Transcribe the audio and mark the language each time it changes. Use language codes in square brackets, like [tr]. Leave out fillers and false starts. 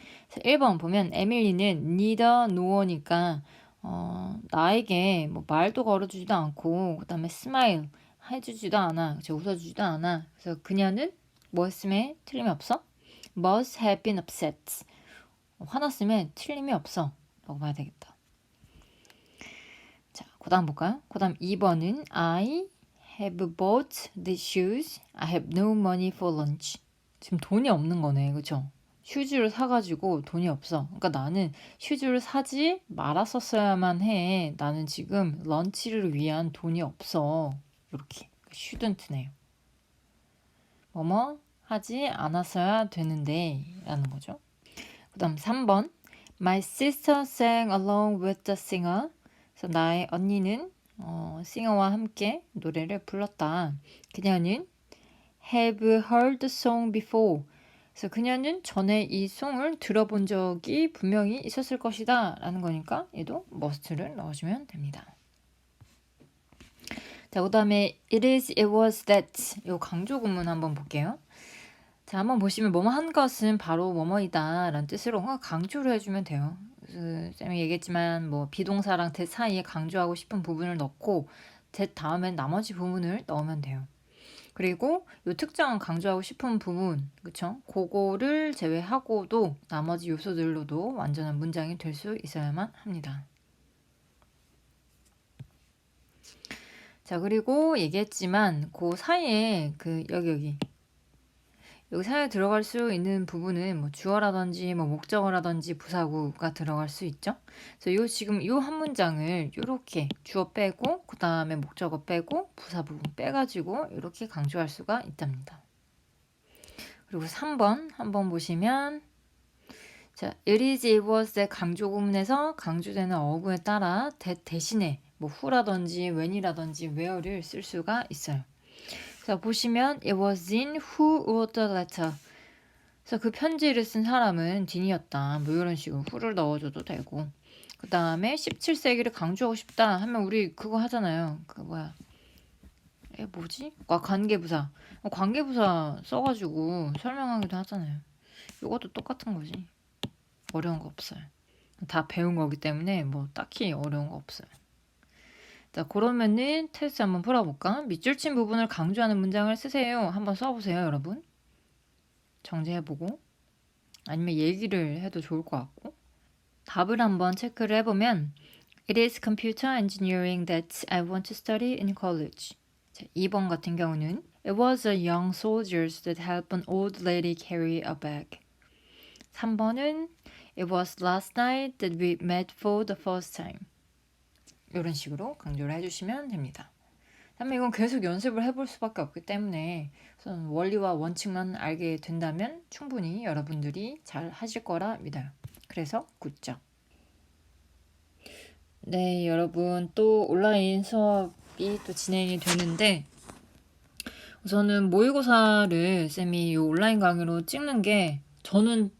[ko] 1번 보면 에밀리는 neither nor니까 나에게 뭐 말도 걸어주지도 않고, 그 다음에 smile 해주지도 않아, 웃어주지도 않아. 그래서 그녀는 뭐 했음에 틀림이 없어? [en] must have been upset. [ko] 화났음에 틀림이 없어 라고 봐야 되겠다. 자, 그 다음 볼까요? 그 다음 2번은 [en] I have bought these shoes. I have no money for lunch. [ko] 지금 돈이 없는 거네, 그쵸? 슈즈를 사가지고 돈이 없어. 그러니까 나는 슈즈를 사지 말았었어야만 해. 나는 지금 런치를 위한 돈이 없어. 이렇게 슈던트네요. 뭐뭐 하지 않았어야 되는데 라는 거죠. 그 다음 3번 [en] My sister sang along with the singer. [ko] 그래서 나의 언니는 싱어와 함께 노래를 불렀다. 그녀는 [en] have heard the song before. [ko] 그래서 그녀는 전에 이 송을 들어본 적이 분명히 있었을 것이다 라는 거니까 얘도 must를 넣어주면 됩니다. 자, 그 다음에 [en] it is, it was, that. [ko] 요 강조 구문 한번 볼게요. 자, 한번 보시면 뭐뭐 한 것은 바로 뭐뭐이다 라는 뜻으로 강조를 해주면 돼요. 쌤이 얘기했지만 뭐 비동사랑 that 사이에 강조하고 싶은 부분을 넣고 that 다음엔 나머지 부분을 넣으면 돼요. 그리고 요 특정 강조하고 싶은 부분, 그쵸? 그거를 제외하고도 나머지 요소들로도 완전한 문장이 될 수 있어야만 합니다. 자, 그리고 얘기했지만 그 사이에 여기 사이에 들어갈 수 있는 부분은 뭐 주어라든지 뭐 목적어라든지 부사구가 들어갈 수 있죠. 그래서 지금 요 한 문장을 요렇게 주어 빼고 그 다음에 목적어 빼고 부사 부분 빼가지고 이렇게 강조할 수가 있답니다. 그리고 3번 한번 보시면 자, it is, it was의 강조 구문에서 강조되는 어구에 따라 대신에 뭐 who라든지 when이라든지 where를 쓸 수가 있어요. 자, 보시면 [en] it was Dean who wrote the letter. [ko] 그래서 그 편지를 쓴 사람은 딘이었다. 뭐 이런 식으로 who를 넣어줘도 되고. 그 다음에 17세기를 강조하고 싶다 하면 우리 그거 하잖아요. 뭐지? 관계부사. 관계부사 써가지고 설명하기도 하잖아요. 이것도 똑같은 거지. 어려운 거 없어요. 다 배운 거기 때문에 뭐 딱히 어려운 거 없어요. 자, 그러면은 테스트 한번 풀어볼까? 밑줄 친 부분을 강조하는 문장을 쓰세요. 한번 써보세요, 여러분. 정지해보고. 아니면 얘기를 해도 좋을 것 같고. 답을 한번 체크를 해보면 [en] It is computer engineering that I want to study in college. [ko] 자, 2번 같은 경우는 [en] It was a young soldiers that helped an old lady carry a bag. [ko] 3번은 [en] It was last night that we met for the first time. [ko] 이런 식으로 강조를 해주시면 됩니다. 다음에 이건 계속 연습을 해볼 수밖에 없기 때문에 우선 원리와 원칙만 알게 된다면 충분히 여러분들이 잘 하실 거라 믿어요. 그래서 굿잡. 네, 여러분 또 온라인 수업이 또 진행이 되는데 우선은 모의고사를 쌤이 이 온라인 강의로 찍는 게 저는